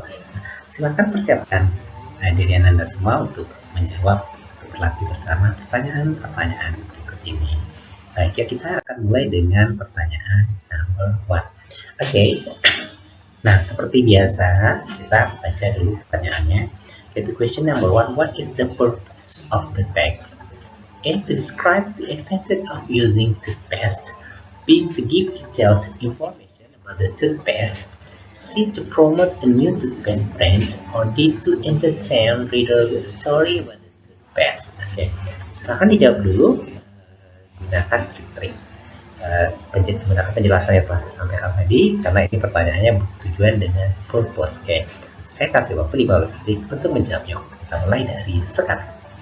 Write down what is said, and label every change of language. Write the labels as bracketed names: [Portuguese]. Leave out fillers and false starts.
[Indonesian] Nah, silakan persiapkan diri Anda semua untuk menjawab, untuk berlatih bersama pertanyaan-pertanyaan berikut ini. Baik, ya, kita akan mulai dengan pertanyaan number 1. Oke. Nah, seperti biasa, kita baca dulu pertanyaannya. [English] Okay, the question number 1, what is the purpose of the text? A, to describe the advantage of using toothpaste. B, to give detailed information about the toothpaste. C, to promote a new toothpaste brand. Or D, to entertain reader with a story about the toothpaste. [Indonesian] Oke, silahkan dijawab dulu. Gunakan trik-trik. Menggunakan penjelasan yang telah saya sampaikan tadi, karena ini pertanyaannya bertujuan dengan purpose. Oke, saya kasih waktu 15 detik untuk menjawabnya. Kita mulai dari sekarang.